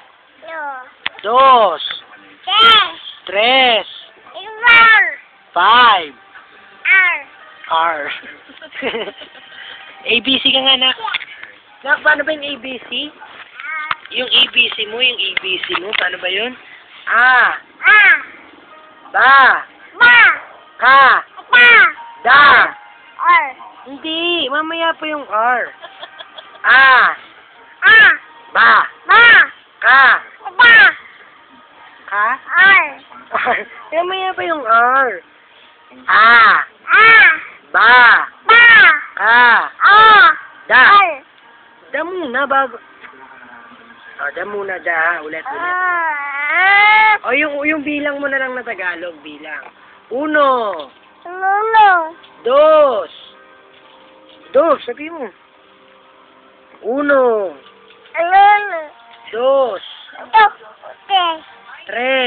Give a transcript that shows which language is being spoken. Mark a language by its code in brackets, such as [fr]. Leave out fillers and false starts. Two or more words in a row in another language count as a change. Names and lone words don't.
[tl] 2, Tay! 3, Ibar! 5, R! R. ABC ka nga, nak. Nak, paano ba yung ABC? Yung ABC mo, paano ba yun? A, A! ba, Ba! ka, Pa! da. R! Hindi, mamaya pa yung R. A, A! ba, Ba! ka, Ba! ka, R! R. Mamaya pa yung R. A, A! ba, Ba! ka, O! da. R! Da muna bago. O, da muna, da. Ulit. O, yung bilang mo na lang na Tagalog, bilang. 1, Nuno! 2, sabi mo. 1, Nuno! 2, Ito! Tres!